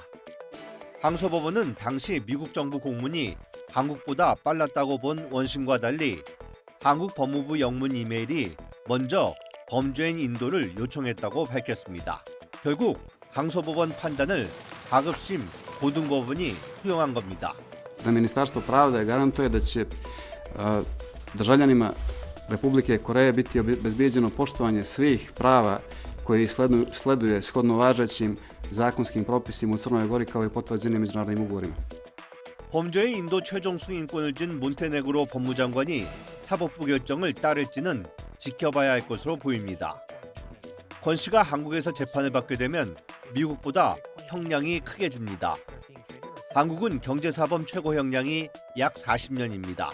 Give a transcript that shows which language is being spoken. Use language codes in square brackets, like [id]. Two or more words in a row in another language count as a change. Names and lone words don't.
[ko] 항소법원은 당시 미국 정부 공문이 한국보다 빨랐다고 본 원심과 달리 한국 법무부 영문 이메일이 먼저 범죄인 인도를 요청했다고 밝혔습니다. 결국 항소법원 판단을 하급심 고등법원이 수용한 겁니다. [sr] Ministarstvo pravde garantuje da će državljanima Republike Koreje biti obezbijeđeno poštovanje svih prava koji sleduje shodno važećim zakonskim propisima u Crnoj Gori kao i potvrđenim međunarodnim ugovorima. [ko] 범죄의 인도 최종 승인권을 진 몬테네그로 법무장관이 사법부 결정을 따를지는 지켜봐야 할 것으로 보입니다. 권 씨가 한국에서 재판을 받게 되면 미국보다 형량이 크게 줍니다. 한국은 경제사범 최고 형량이 약 40년입니다.